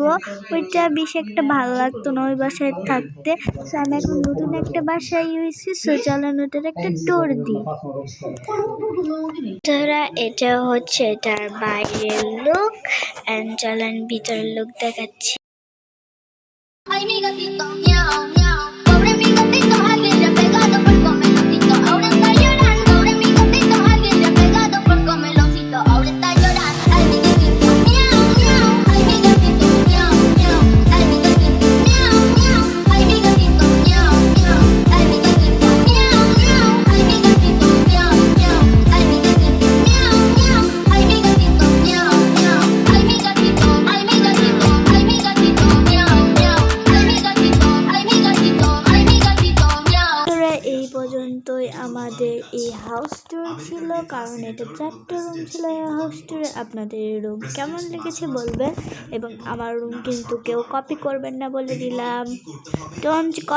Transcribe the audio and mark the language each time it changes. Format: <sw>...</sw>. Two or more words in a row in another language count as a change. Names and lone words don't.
<bn>ওইটা বেশ একটা ভালো লাগতো না ওই বাসায় থাকতে। সো আমি এখন নতুন একটা বাসায় হয়েছি। সো চলেন ওটার একটা ট্যুর দিই। ধরা এটা হচ্ছে এটার বাইরের লুক অ্যান্ড চলেন ভিতরের লুক দেখাচ্ছি।</bn> <es>Ay, mi gatito, miau, miau. Pobre mi gatito, alguien le ha pegado por comeloncito. Ahora está llorando. Pobre mi gatito, alguien le ha pegado por comeloncito. Ahora está llorando. Ay, mi gatito, miau, miau. Ay, mi gatito, miau, miau. Ay, mi gatito, miau, miau. Ay, mi gatito, miau, miau. Ay, mi gatito, miau, miau. Ay, mi gatito, miau, miau. Ay, mi gatito, miau, miau. Ay, mi gatito, miau, miau. Ay, mi gatito, ay, mi gatito, ay, mi gatito, miau, miau.</es> <bn>এই পর্যন্তই আমাদের এই হাউস ট্যুর ছিল, কারণ এটা 4টা রুম ছিল এই হাউস ট্যুরে। আপনাদের রুম কেমন লেগেছে বলবেন, এবং আমার রুম কিন্তু কেউ কপি করবেন না বলে দিলাম।</bn>